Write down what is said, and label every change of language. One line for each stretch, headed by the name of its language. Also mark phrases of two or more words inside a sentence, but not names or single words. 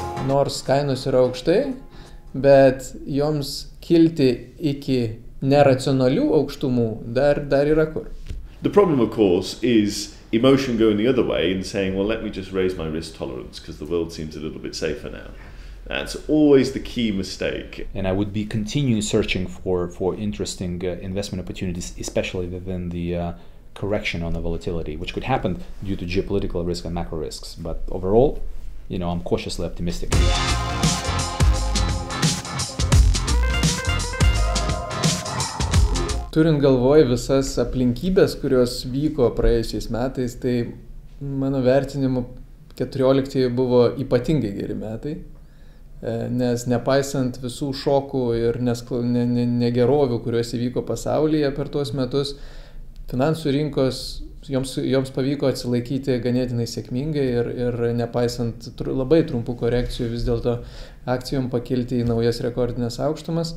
Lithuanian: nors kainos yra aukštai, bet joms kilti iki neracionalių aukštumų dar yra kur.
English: The problem, of course, is emotion going the other way and saying, well, let me just raise my risk tolerance because the world seems a little bit safer now. That's always the key mistake. And I would be continuing searching for interesting investment opportunities, especially within the correction on the volatility, which could happen due to geopolitical risk and macro risks. But overall, I'm cautiously optimistic.
Lithuanian: Turint galvoj visas aplinkybės, kurios vyko praėjusiais metais, tai mano vertinimu 14 buvo ypatingai geri metai, nes nepaisant visų šokų ir negerovių, kurios įvyko pasaulyje per tuos metus, finansų rinkos joms pavyko atsilaikyti ganėtinai sėkmingai ir nepaisant labai trumpų korekcijų vis dėlto akcijom pakilti į naujas rekordinės aukštumas.